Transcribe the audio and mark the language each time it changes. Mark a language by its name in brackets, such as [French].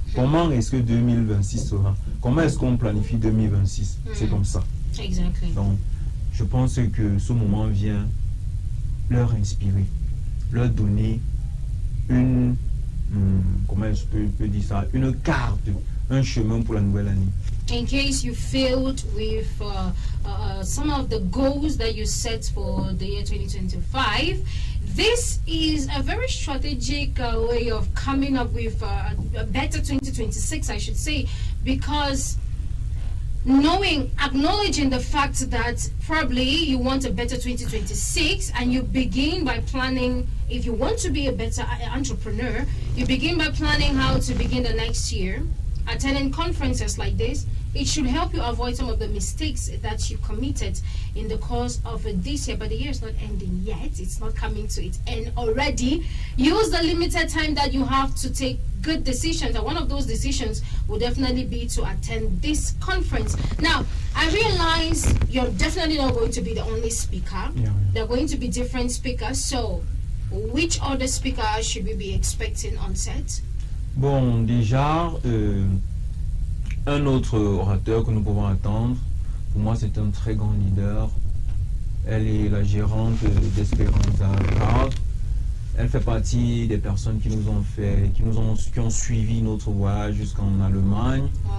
[French] Comment est-ce que 2026 sera? Comment est-ce qu'on planifie 2026? C'est comme ça. [English] Exactly. [French] Donc, je pense que ce moment vient leur inspirer, leur donner une, comment je peux dire ça, une carte, un chemin pour la nouvelle année. [English] In case you failed with some of the goals that you set for the year 2025, this is a very strategic way of coming up with a better 2026, I should say, because acknowledging the fact that probably you want a better 2026, and you begin by planning. If you want to be a better entrepreneur, you begin by planning how to begin the next year. Attending conferences like this, it should help you avoid some of the mistakes that you committed in the course of this year. But the year is not ending yet. It's not coming to its end already. Use the limited time that you have to take good decisions. And one of those decisions will definitely be to attend this conference. Now, I realize you're definitely not going to be the only speaker. There are going to be different speakers. So, which other speakers should we be expecting on set? [French] Bon, déjà, un autre orateur que nous pouvons attendre, pour moi c'est un très grand leader. Elle est la gérante d'Esperanza Card. Elle fait partie des personnes qui ont suivi notre voyage jusqu'en Allemagne.